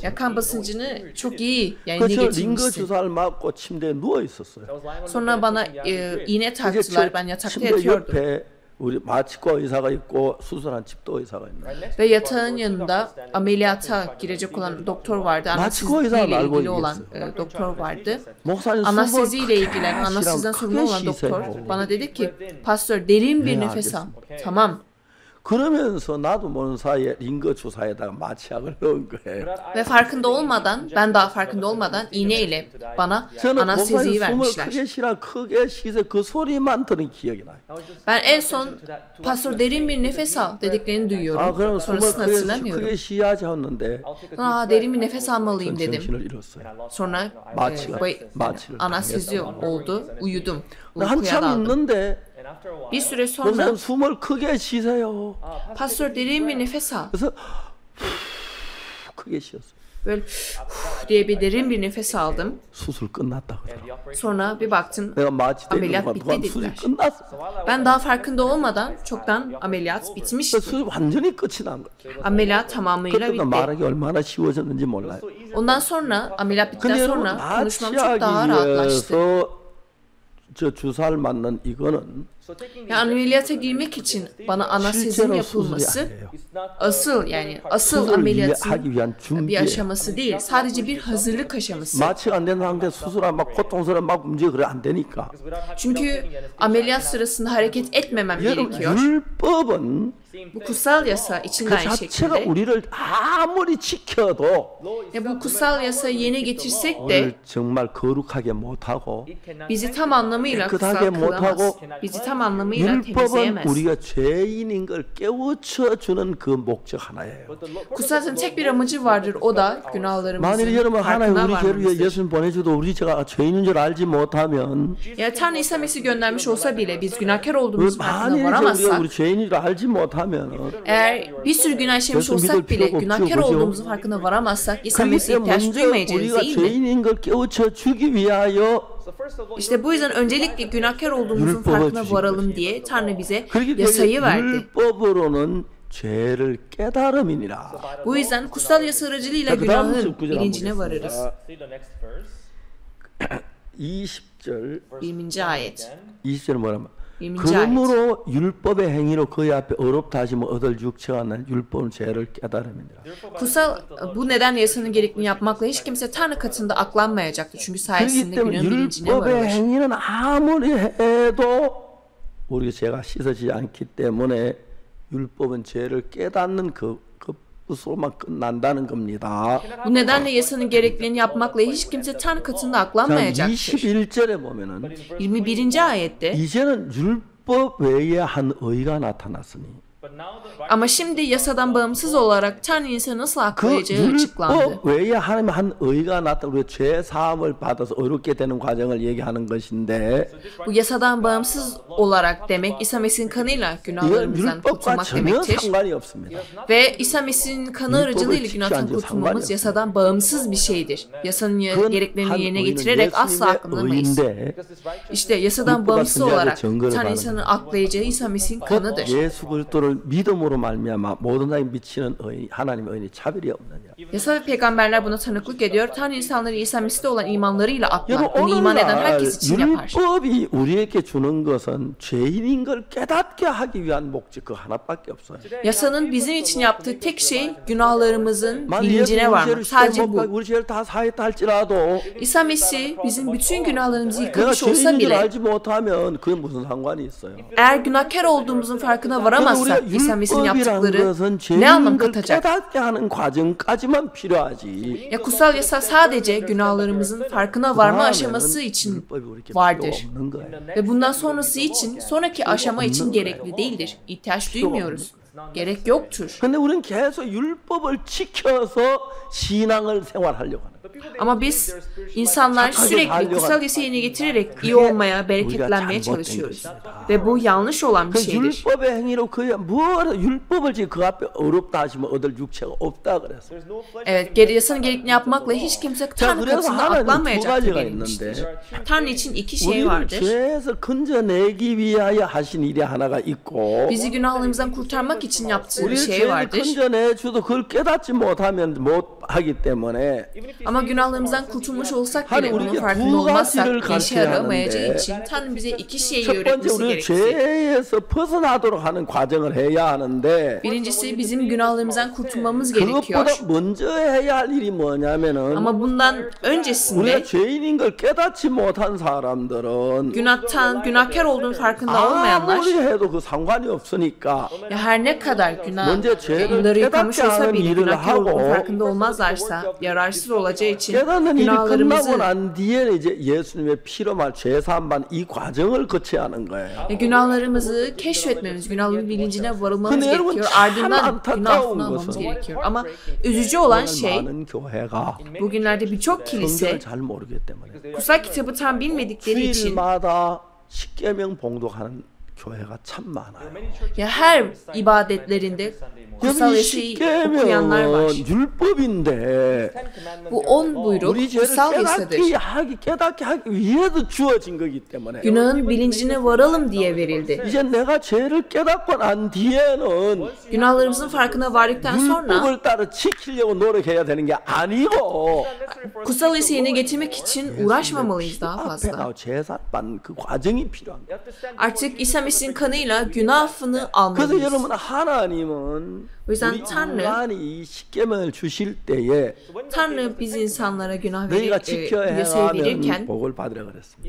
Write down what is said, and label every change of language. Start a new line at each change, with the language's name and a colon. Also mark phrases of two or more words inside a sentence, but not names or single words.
Turkish: ya kan basıncını çok iyi yani
Korean: 그래서 링거
Turkish: getirmişsin.
Korean: 주사를 맞고 침대에 누워 있었어요.
Turkish: Sonra bana iğne
Korean: 그게
Turkish: taktılar. Ben yatakta
Korean: 침대
Turkish: yatıyordum.
Korean: 옆에 우리 마취과 의사가 있고 수술한 집도 의사가 있는.
Turkish: Ve yatağın yanında ameliyata girecek olan doktor vardı. Anestezi ile ilgili olan doktor vardı.
Korean: 목사님
Turkish: Anestezi ile
Korean: 숨을
Turkish: ilgilenen,
Korean: 크게
Turkish: anesteziden sorumlu olan doktor
Korean: 쉬세요.
Turkish: bana dedi ki, pastör derin bir Ne nefes al. yapıyorsun? Tamam.
Korean: 그러면서 나도 모르는 사이에 링거 주사에다가 마취약을 넣은 거예요.
Turkish: Ve farkında olmadan, ben daha farkında olmadan iğne ile bana
Korean: 저는
Turkish: anesteziyi
Korean: 목사님 숨을
Turkish: vermişler.
Korean: 크게 쉬라 크게 쉬세 그 소리만 들은 기억이 나요.
Turkish: Ben en son pastör derin bir nefes al dediklerini 아 duyuyorum.
Korean: 그럼 숨을
Turkish: Sonrasını
Korean: 크게
Turkish: hatırlamıyorum.
Korean: 쉬야지 했는데
Turkish: Derin bir nefes almalıyım
Korean: 전
Turkish: dedim.
Korean: 정신을 잃었어요.
Turkish: Sonra
Korean: 마취를
Turkish: anestezi oldu, uyudum.
Korean: 근데
Turkish: Uykuya
Korean: 한참
Turkish: daldım.
Korean: 있는데
Turkish: Bir süre sonra
Korean: 목사님 숨을 크게 쉬세요.
Turkish: pastör derin bir nefes al.
Korean: 그래서 크게 쉬었어요.
Turkish: Böyle diye bir derin bir nefes aldım.
Korean: 수술 끝났다 그러더라고요.
Turkish: Sonra bir baktım
Korean: 내가 마취되는
Turkish: 아멜리아
Korean: 동안 누가
Turkish: 삐삐
Korean: 수술이
Turkish: dediler.
Korean: 끝났어.
Turkish: ben daha farkında olmadan çoktan ameliyat bitmişti.
Korean: 그 수술 완전히 끝이 난 거예요.
Turkish: Ameliyat tamamıyla
Korean: 그때도
Turkish: bitti.
Korean: 말하기 얼마나 쉬워졌는지 몰라요.
Turkish: Ondan sonra ameliyat bittikten
Korean: 근데 여러분
Turkish: sonra konuşmam çok daha
Korean: 마취하기
Turkish: rahatlaştı.
Korean: 위해서 저 주사를 맞는 이거는
Turkish: Yani ameliyata girmek için bana anestezinin
Korean: 실제로 수술이
Turkish: yapılması
Korean: 아니에요.
Turkish: asıl
Korean: 수술을
Turkish: ameliyatın
Korean: 하기 위한
Turkish: bir
Korean: 준비예요.
Turkish: aşaması değil. Sadece bir hazırlık aşaması.
Korean: 마취가 안 된 상태 수술하면 막 고통스러워 막 움직여 그래 안 되니까.
Turkish: Çünkü ameliyat sırasında hareket etmemem
Korean: 여러분
Turkish: gerekiyor.
Korean: 율법은
Turkish: Bu kutsal yasa için
Korean: 그
Turkish: de aynı
Korean: 자체가
Turkish: şekilde.
Korean: 우리를 아무리 지켜도
Turkish: Bu kutsal yasayı yerine getirsek de
Korean: 우리를 정말 거룩하게 못하고
Turkish: bizi tam anlamıyla kutsal
Korean: 깨끗하게
Turkish: kılamaz.
Korean: 못하고
Turkish: Bizi tam anlamıyla
Korean: 율법은
Turkish: temizleyemez.
Korean: 우리가 죄인인 걸 깨우쳐 주는 그 목적 하나예요.
Turkish: Kutsal tek bir amacı vardır. O da
Korean: 만일
Turkish: günahlarımızın
Korean: 여러분 하나님
Turkish: farkına
Korean: 우리 죄를 위해
Turkish: varmamızdır.
Korean: 예수님 보내주도 우리 제가 죄인인 줄 알지 못하면
Turkish: Ya Tanrı İsa Mesih göndermiş olsa bile biz günahkar olduğumuz farkına
Korean: 만일 우리가
Turkish: varamazsak,
Korean: 우리 죄인인 줄 알지 못하면
Turkish: eğer bir sürü günah işlemiş
Korean: 예수 믿을
Turkish: olsak bile
Korean: 필요가 없죠,
Turkish: günahkar
Korean: 그죠?
Turkish: olduğumuzu farkına varamazsak İsa
Korean: 그렇기
Turkish: Mesih'e
Korean: 때문에
Turkish: ihtiyaç
Korean: 먼저
Turkish: duymayacağız
Korean: 우리가
Turkish: değil mi?
Korean: 죄인인 걸 깨우쳐 주기 위하여
Turkish: İşte bu yüzden öncelikle günahkar olduğumuzun
Korean: 율법을
Turkish: farkına
Korean: 주신
Turkish: varalım diye Tanrı bize
Korean: 그렇기
Turkish: yasayı
Korean: 때문에
Turkish: verdi.
Korean: 율법으로는 죄를 깨달음이니라.
Turkish: Bu yüzden kutsal yasa aracılığıyla
Korean: 자, 그 다음
Turkish: günahın
Korean: 구절
Turkish: bilincine
Korean: 한번
Turkish: varırız.
Korean: 보겠습니다. 20절
Turkish: 20. ayet.
Korean: 20절 뭐라면
Turkish: 20. ayet.
Korean: 그러므로 율법의 행위로 그의 앞에 어렵다 하시면 얻을 육체가 난 율법은 죄를 깨달음이니라.
Turkish: Kutsal bu nedenle yasanın gerektiğini yapmakla hiç kimse Tanrı katında aklanmayacaktır. Çünkü
Korean: 그렇기
Turkish: sayesinde
Korean: 때문에
Turkish: günahın bilincine
Korean: 율법의
Turkish: varılır.
Korean: 행위는 아무리 해도 우리가 죄가 씻어지지 않기 때문에 율법은 죄를 깨닫는 그것으로만 끝난다는 겁니다.
Turkish: Bu nedenle yasanın gereklerini yapmakla hiç kimse Tanrı katında
Korean: 자,
Turkish: aklanmayacaktır.
Korean: 21절에 보면은
Turkish: 21. ayette
Korean: 이제는 율법 외에 한 의가 나타났으니
Turkish: Ama şimdi yasadan bağımsız olarak Tanrı insanı nasıl
Korean: 그
Turkish: aklayacağı açıklandı.
Korean: 율법 외에 하나님 한 의가 나타 우리 죄 사함을 받아서 의롭게 되는 과정을 얘기하는 것인데
Turkish: Bu yasadan bağımsız olarak demek İsa Mesih'in kanıyla
Korean: 이건
Turkish: günahlarımızdan
Korean: 율법과
Turkish: kurtulmak
Korean: 전혀
Turkish: demektir.
Korean: 상관이 없습니다.
Turkish: Ve İsa Mesih'in kanı aracılığıyla günahtan kurtulmamız yasadan bağımsız bir şeydir. Yasanın gereklerini yerine getirerek asla aklanamayız.
Korean: 의인데
Turkish: İşte yasadan bağımsız olarak Tanrı insanı aklayacağı İsa Mesih'in kanıdır.
Korean: 예수 그리스도를 믿음으로 말미암아 모든 사람이 미치는 의인, 하나님의 의인이 차별이 없느냐.
Turkish: Yasa ve peygamberler buna tanıklık ediyor. Tanrı insanları İsa Mesih'te olan imanlarıyla aklar.
Korean: 여러분
Turkish: Bunu iman eden
Korean: 오늘날
Turkish: herkes için yapar.
Korean: 율법이 우리에게 주는 것은 죄인인 걸 깨닫게 하기 위한 목적 그 하나밖에 없어요.
Turkish: Yasanın bizim için yaptığı tek şey günahlarımızın
Korean: 만약
Turkish: bilincine
Korean: 예수
Turkish: varmak.
Korean: 우리 죄를
Turkish: Sadece
Korean: 시켜
Turkish: bu.
Korean: 먹고 우리 죄를 다 사했다 할지라도
Turkish: İsa Mesih bizim bütün günahlarımızı
Korean: 내가
Turkish: yıkamış olsa
Korean: 죄인인 줄
Turkish: bile
Korean: 알지 못하면 그게 무슨 상관이 있어요?
Turkish: eğer günahkar olduğumuzun farkına
Korean: 그래서
Turkish: varamazsak
Korean: 우리가
Turkish: İsa Mesih'in
Korean: 율법이란
Turkish: yaptıkları
Korean: 것은
Turkish: ne anlam
Korean: 죄인인 걸
Turkish: katacak?
Korean: 깨닫게 하는 과정까지만 필요하지.
Turkish: Ya kutsal yasa sadece günahlarımızın farkına varma aşaması için vardır. Ve bundan sonrası için, sonraki aşama için gerekli değildir. İhtiyaç duymuyoruz. Gerek yoktur.
Korean: 근데 우리는 계속 율법을 지켜서 신앙을 생활하려고 하는 거예요.
Turkish: Ama biz insanlar sürekli kutsal yasayı yerine getirerek iyi olmaya, bereketlenmeye çalışıyoruz. Ve bu yanlış olan bir
Korean: 그
Turkish: şeydir.
Korean: 율법의 행위로 그야 율법을 지금 그 앞에 어렵다 하시면 얻을 육체가 없다 그랬어.
Turkish: Evet, yasanın gerektiğini yapmakla hiç kimse Tanrı
Korean: 그래서
Turkish: katında
Korean: 하나님은 두
Turkish: aklanmayacaktır
Korean: 가지가
Turkish: denilmiştir.
Korean: 있는데
Turkish: Tanrı için iki şey
Korean: 우리를
Turkish: vardır.
Korean: 죄에서 건져내기 위하여 하신 일이 하나가 있고
Turkish: Bizi günahlarımızdan kurtarmak için yaptığı bir
Korean: 우리를
Turkish: şey
Korean: 죄에서
Turkish: vardır.
Korean: 건져내주도 그걸 깨닫지 못하면 못 하기 때문에
Turkish: Ama günahlarımızdan kurtulmuş olsak Hani bile bunun
Korean: 우리가
Turkish: farkında
Korean: 두
Turkish: olmazsak
Korean: 가지를
Turkish: işe
Korean: 가르쳐야
Turkish: yaramayacağı
Korean: 하는데
Turkish: için Tanrı bize iki şeyi
Korean: 첫 번째
Turkish: öğretmesi
Korean: 우리를
Turkish: gerekir.
Korean: 죄에서 벗어나도록 하는 과정을 해야 하는데
Turkish: Birincisi bizim günahlarımızdan kurtulmamız gerekiyor.
Korean: 그것보다 먼저 해야 할 일이 뭐냐면은
Turkish: Ama bundan öncesinde
Korean: 우리가 죄인인 걸 깨닫지 못한 사람들은
Turkish: günahkar olduğunun farkında olmayanlar
Korean: 아무리 해도 그 상관이 없으니까
Turkish: ya her ne kadar Önce 죄를 günahları yıkamış
Korean: 깨닫게
Turkish: olsa
Korean: 하는
Turkish: bile
Korean: 일을
Turkish: günahkar olduğunun
Korean: 하고
Turkish: farkında olmazlarsa yararsız olacağı için
Korean: 깨닫는 일이 끝나고
Turkish: günahlarımızı
Korean: 난 뒤에 이제 예수님의 피로 말 죄사함반 이 과정을 거쳐야 하는 거예요.
Turkish: günahlarımızı keşfetmemiz, günahların bilincine varılmamız
Korean: 근데 여러분
Turkish: gerekiyor.
Korean: 참
Turkish: Ardından
Korean: 안타까운
Turkish: günah affını almamız
Korean: 것은
Turkish: gerekiyor. Ama üzücü olan
Korean: 오늘
Turkish: şey
Korean: 많은 교회가
Turkish: bugünlerde birçok kilise
Korean: 성경을 잘 모르기 때문에
Turkish: kutsal kitabı tam bilmedikleri için
Korean: 주일마다 십계명 봉독하는 교회가 참 많아요.
Turkish: ya her ibadetlerinde kutsal
Korean: 여러분 이
Turkish: yasayı okuyanlar var.
Korean: 십계명은 율법인데
Turkish: Bu 10 buyruk
Korean: 우리 죄를
Turkish: kutsal yasadır.
Korean: 깨닫게 하기 위해서 주어진 거기 때문에
Turkish: Günahın bilincine varalım diye verildi.
Korean: 이제 내가 죄를 깨닫고 난 뒤에는
Turkish: Günahlarımızın farkına vardıktan sonra
Korean: 율법을 따라 지키려고 노력해야 되는 게 아니고
Turkish: kutsal yasayı yerine getirmek için uğraşmamalıyız daha
Korean: 앞에
Turkish: fazla.
Korean: 나와 제사받는 그 과정이 필요한 거예요.
Turkish: Artık İsa Mesih'in kanıyla günah affını
Korean: 그래서
Turkish: almalıyız.
Korean: 여러분 하나님은
Turkish: O yüzden
Korean: 우리
Turkish: Tanrı
Korean: 인간이 이 십계명을 주실 때에
Turkish: Tanrı biz insanlara günah
Korean: 너희가 지켜야
Turkish: yasayı
Korean: 하면
Turkish: verirken
Korean: 복을 받으라 그랬습니다.